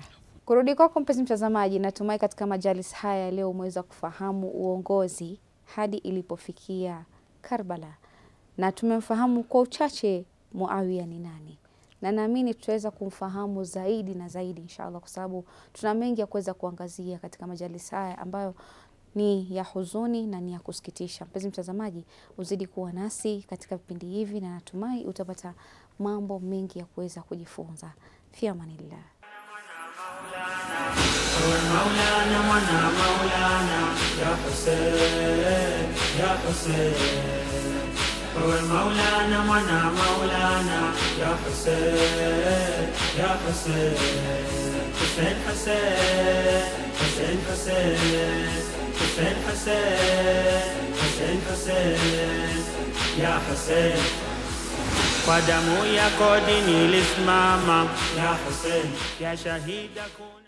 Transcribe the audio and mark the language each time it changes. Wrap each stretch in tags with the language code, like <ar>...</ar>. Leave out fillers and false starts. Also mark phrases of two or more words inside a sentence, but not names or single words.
<sw>Kurudi kwako mpenzi mtazamaji, natumai katika majalis haya leo umeweza kufahamu uongozi hadi ilipofikia Karbala, na tumemfahamu kwa uchache Muawiya ni nani, na naamini tutaweza kumfahamu zaidi na zaidi inshallah, kwa sababu tuna mengi ya kuweza kuangazia katika majalis haya ambayo ni ya huzuni na ni ya kusikitisha. Mpenzi mtazamaji, uzidi kuwa nasi katika vipindi hivi, na natumai utapata mambo mengi ya kuweza kujifunza.</sw> <ar>في أمان الله. مولانا منا مولانا يا حسين يا حسين هو مولانا منا مولانا يا حسين يا حسين حسين حسين حسين حسين حسين حسين حسين يا حسين قدموا يا قدني لسماما يا حسين يا شهيدكم</ar>